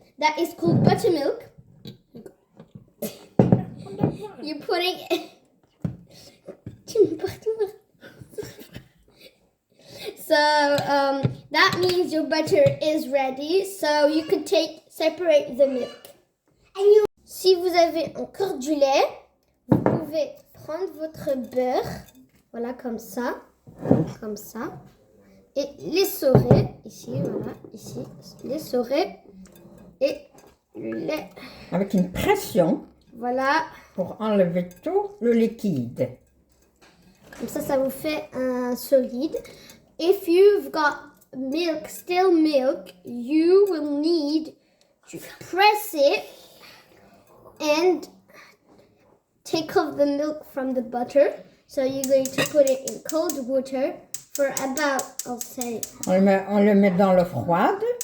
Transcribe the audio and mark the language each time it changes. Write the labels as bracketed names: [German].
[English] That is called buttermilk. You're putting. So that means your butter is ready. So you could separate the milk. [French] Si vous avez encore du lait, vous pouvez prendre votre beurre, voilà comme ça, et l'essorer, ici, voilà, ici, l'essorer, et le lait, Avec une pression voilà, pour enlever tout le liquide. comme ça vous fait un solide. [English] If you've got milk, still milk, you will need to press it and take off the milk from the butter. So you're going to put it in cold water for about, I'll say, [French] On le met dans l'eau froide.